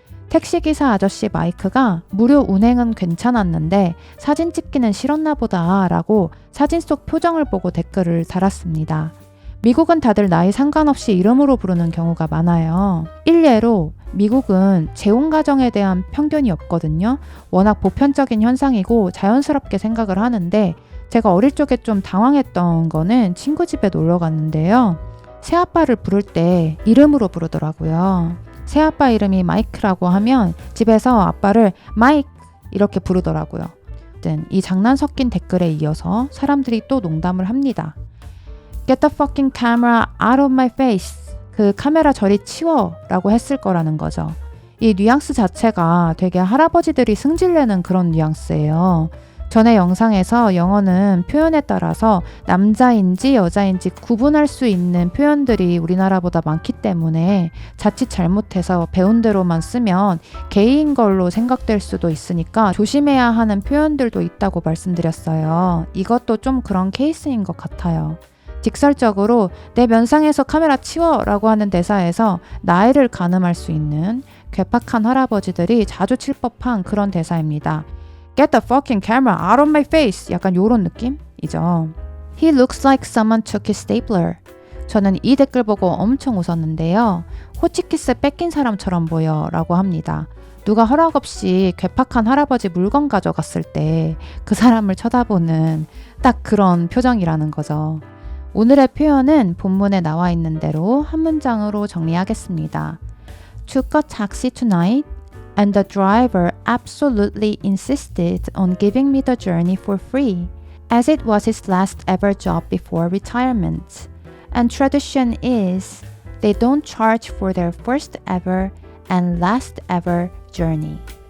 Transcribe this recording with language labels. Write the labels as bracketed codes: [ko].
[ko] 택시기사 아저씨 마이크가 무료 운행은 괜찮았는데 사진 찍기는 싫었나 보다 라고 사진 속 표정을 보고 댓글을 달았습니다. 미국은 다들 나이 상관없이 이름으로 부르는 경우가 많아요. 일례로 미국은 재혼 가정에 대한 편견이 없거든요. 워낙 보편적인 현상이고 자연스럽게 생각을 하는데 제가 어릴 적에 좀 당황했던 거는 친구 집에 놀러 갔는데요. 새아빠를 부를 때 이름으로 부르더라고요. 새아빠 이름이 마이크라고 하면 집에서 아빠를 마이크 이렇게 부르더라고요. 이 장난 섞인 댓글에 이어서 사람들이 또 농담을 합니다. [en] Get the fucking camera out of my face. [ko] 그 카메라 저리 치워 라고 했을 거라는 거죠. 이 뉘앙스 자체가 되게 할아버지들이 승질내는 그런 뉘앙스예요. 전에 영상에서 영어는 표현에 따라서 남자인지 여자인지 구분할 수 있는 표현들이 우리나라보다 많기 때문에 자칫 잘못해서 배운 대로만 쓰면 게이인 걸로 생각될 수도 있으니까 조심해야 하는 표현들도 있다고 말씀드렸어요. 이것도 좀 그런 케이스인 것 같아요. 직설적으로 내 면상에서 카메라 치워 라고 하는 대사에서 나이를 가늠할 수 있는 괴팍한 할아버지들이 자주 칠 법한 그런 대사입니다. [en] Get the fucking camera out of my face. [ko] 약간 요런 느낌이죠. [en] He looks like someone took his stapler. [ko] 저는 이 댓글 보고 엄청 웃었는데요. 호치키스 뺏긴 사람처럼 보여 라고 합니다. 누가 허락 없이 괴팍한 할아버지 물건 가져갔을 때 그 사람을 쳐다보는 딱 그런 표정이라는 거죠. 오늘의 표현은 본문에 나와 있는 대로 한 문장으로 정리하겠습니다. [en] Took a taxi tonight and the driver absolutely insisted on giving me the journey for free as it was his last ever job before retirement. And tradition is they don't charge for their first ever and last ever journey.